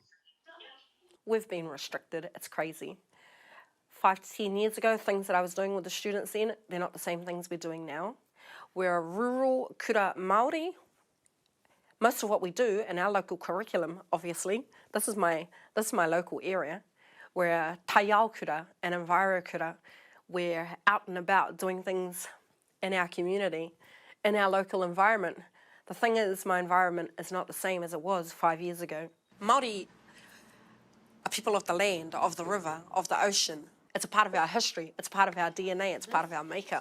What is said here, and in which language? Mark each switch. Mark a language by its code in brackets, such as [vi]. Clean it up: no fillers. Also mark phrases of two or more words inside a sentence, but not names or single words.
[en] We've been restricted, it's crazy. 5 to 10 years ago, things that I was doing with the students then, they're not the same things we're doing now. We're a rural [mi] kura Māori. [en] Most of what we do in our local curriculum, obviously, this is my local area. We're a [mi] taiao kura, [en] an enviro kura. We're out and about doing things in our community, in our local environment. The thing is, my environment is not the same as it was 5 years ago. Māori are people of the land, of the river, of the ocean. It's a part of our history, it's part of our DNA, it's part of our makeup.